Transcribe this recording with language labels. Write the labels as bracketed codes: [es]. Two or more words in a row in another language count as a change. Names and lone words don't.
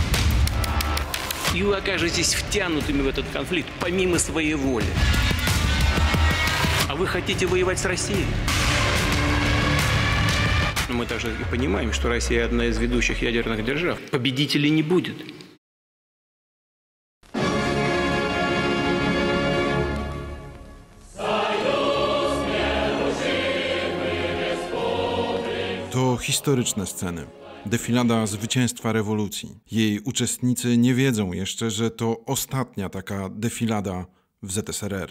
[ru] И вы окажетесь втянутыми в этот конфликт помимо своей воли. А вы хотите воевать с Россией? Но мы также и понимаем, что Россия одна из ведущих ядерных держав. Победителей не будет. [pl] To historyczne sceny. Defilada zwycięstwa rewolucji. Jej uczestnicy nie wiedzą jeszcze, że to ostatnia taka defilada w ZSRR.